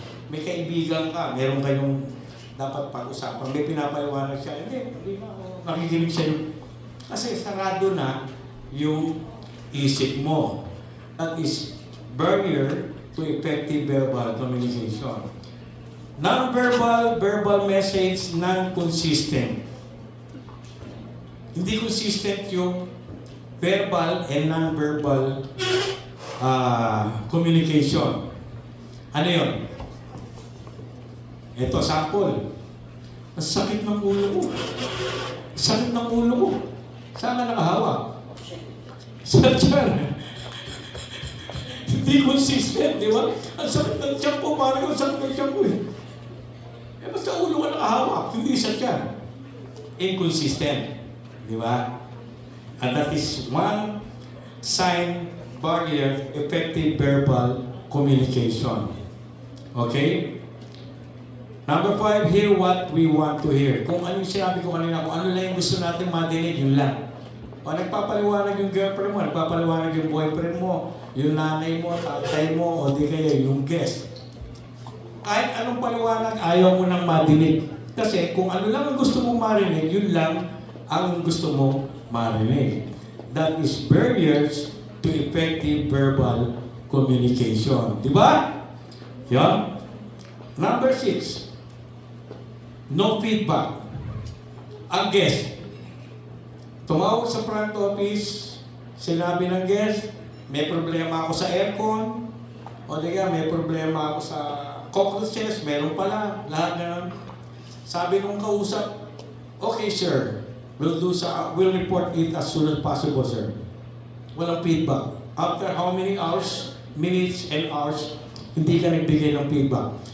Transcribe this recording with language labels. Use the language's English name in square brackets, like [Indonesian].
[Filipino] May kaibigan ka, meron kayong dapat pag-usapan. May pinapaliwanag siya, hindi na ako nakikinig sa'yo. Kasi sarado na yung isip mo. [English] That is barrier to effective verbal communication. Non-verbal, verbal message, non-consistent. [Filipino] Hindi consistent yung verbal and non-verbal communication. Ano yun? Ito, sample. Ang sakit ng ulo ko. Sakit ng ulo ko. Saan ka nakahawak? Sa tiyan. Hindi consistent, di ba? Ang sakit ng tiyan ko, parang ang sakit ng tiyan ko eh. Eh, basta ulo ka nakahawak, hindi sa tiyan. Inconsistent. Di ba? [English] And that is one sign barrier effective verbal communication. Okay? Number 5, hear what we want to hear. [Filipino] Kung ano yung sinabi ko kanina, kung ano lang yung gusto natin madinig, yun lang. O nagpapaliwanag yung girlfriend mo, nagpapaliwanag yung boyfriend mo, yung nanay mo, tatay mo, o di kaya yung guest. Kahit anong paliwanag, ayaw mo nang madinig. Kasi kung ano lang ang gusto mong marinig, yun lang ang gusto mong marinig. [English] That is barriers to effective verbal communication. [Filipino] Di ba? Yan. [English] Number 6, no feedback. [Filipino] Ang guest, tumawag sa front office, sinabi ng guest, may problema ako sa aircon, o diga, may problema ako sa cockroaches, meron pala, lahat na. Sabi nung kausap, [English] okay sir, we'll report it as soon as possible sir. [Filipino] Walang feedback. [English] After how many hours, minutes and hours, [Filipino] hindi ka nagbigay ng feedback.